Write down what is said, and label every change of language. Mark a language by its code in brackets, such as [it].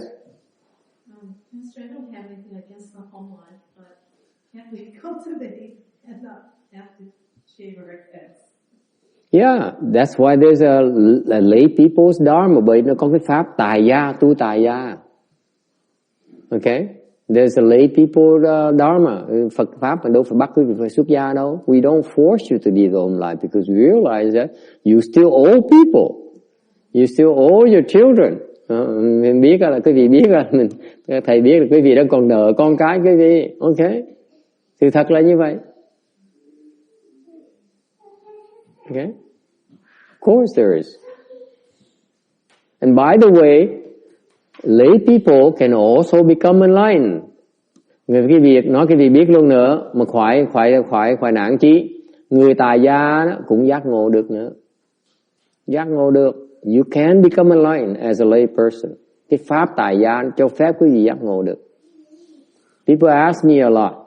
[en] Pastor, I don't have anything against the home life, but can't we cultivate and not have to shave our heads? Yeah, that's why there's a lay people's dharma, [vi] bởi nó có cái pháp tài gia, tu tài gia. [en] Okay? There's a lay people dharma. [vi] Phật pháp mà đâu phải bắt quý vị phải xuất gia đâu. [en] We don't force you to live the home life because we realize that you still owe people. You still owe your children. [vi] Mình biết là quý vị biết là thầy biết là quý vị đang còn nợ con cái quý vị. Okay? Sự thật là như vậy. [en] Okay? Of course there is. And by the way, lay people can also become enlightened. [vi] Cái việc nói cái việc biết luôn nữa mà khỏi nản chí. Người tài gia đó cũng giác ngộ được nữa. Giác ngộ được. [en] You can become enlightened as a lay person. [vi] Cái pháp tài gia cho phép quý vị giác ngộ được. [en] People ask me a lot.